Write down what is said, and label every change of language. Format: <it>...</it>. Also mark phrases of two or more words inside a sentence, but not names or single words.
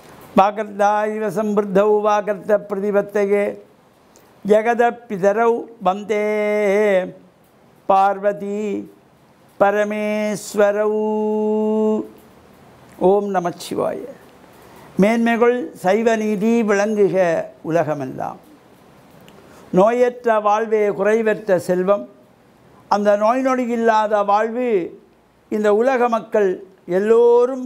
<sa>वागर्ताइव संवृद्धौ वागर्त प्रतिपत्तये जगदपितरौ वन्दे पार्वती परमेश्वरौ. ओम् नमश्शिवाय.</sa> <ta>மேன்மைகள் சைவ நீதி விளங்குக உலகமெல்லாம். நோயற்ற வாழ்வே குறைவற்ற செல்வம். அந்த நோய் நொடி இல்லாத வாழ்வு இந்த உலக மக்கள் எல்லோரும்</ta>